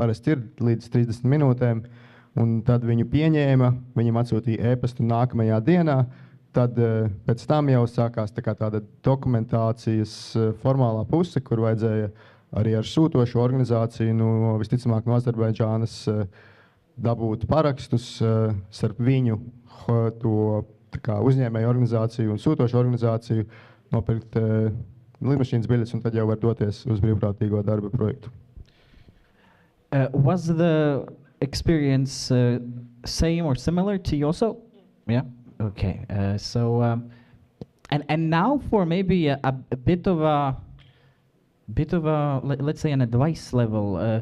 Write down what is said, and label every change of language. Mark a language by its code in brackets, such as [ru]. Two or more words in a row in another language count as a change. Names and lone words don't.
[lv] parasti ir līdz 30 minūtēm, un tad viņu pieņēma, viņam atsūtīja e-pastu nākamajā dienā, tad pēc tam jau sākās tāda dokumentācijas formālā puse, kur vajadzēja arī ar sūtošu organizāciju, visticamāk no Azerbaidžānas, dabūt parakstus starp viņu to uzņēmēju organizāciju un sūtošu organizāciju, nopirkt lidmašīnas biļetes, un tad jau var doties uz brīvprātīgo darba projektu. [en] Was the experience same or similar to you also? Yeah. Okay. And now for maybe a bit of a let's say an advice level.